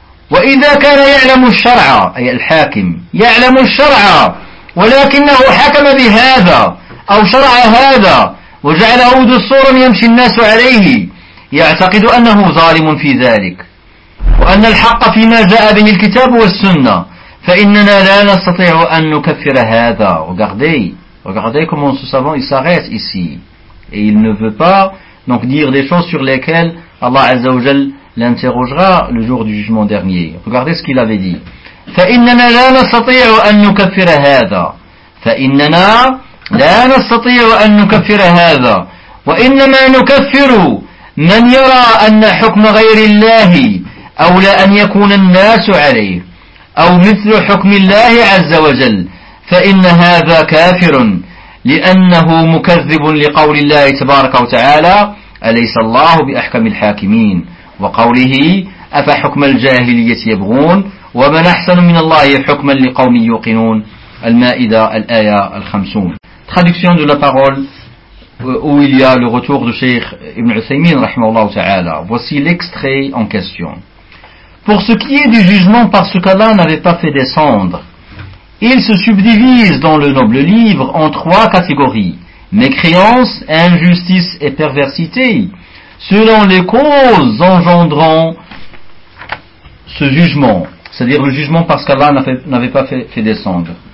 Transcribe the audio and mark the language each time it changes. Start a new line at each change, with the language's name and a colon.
Arabic: وإذا كان يعلم الشرع، أي الحاكم يعلم الشرع، ولكنه حكم بهذا أو شرع هذا وجعله دستورا يمشي الناس عليه، يعتقد أنه ظالم في ذلك، وأن الحق فيما جاء به الكتاب والسنة، فإننا لا نستطيع أن نكفر هذا.
French: Regardez comment ce savant il s'arrête ici et il ne veut pas donc dire des choses sur lesquelles Allah Azza wa Jal l'interrogera le jour du jugement dernier. Regardez ce qu'il avait dit:
Arabic: فإننا لا نستطيع أن نكفر هذا، فإننا لا نستطيع أن نكفر هذا، وإنما نكفر من يرى أن حكم غير الله أولى أن يكون الناس عليه أو مثل حكم الله عز وجل، فإن هذا كافر، لأنه مكذب لقول الله تبارك وتعالى: أليس الله بأحكم الحاكمين، وقوله: أفحكم الجاهلية يبغون ومن أحسن من الله حكما لقوم يوقنون. المائدة الآية الخمسون.
French: Traduction de la parole où il y a le retour de Cheikh Ibn Uthaymin, rahimahullah ta'ala. Voici l'extrait en question. Pour ce qui est du jugement parce qu'Allah n'avait pas fait descendre, il se subdivise dans le noble livre en trois catégories: mécréance, injustice et perversité, selon les causes engendrant ce jugement, c'est-à-dire le jugement parce qu'Allah n'avait pas fait descendre.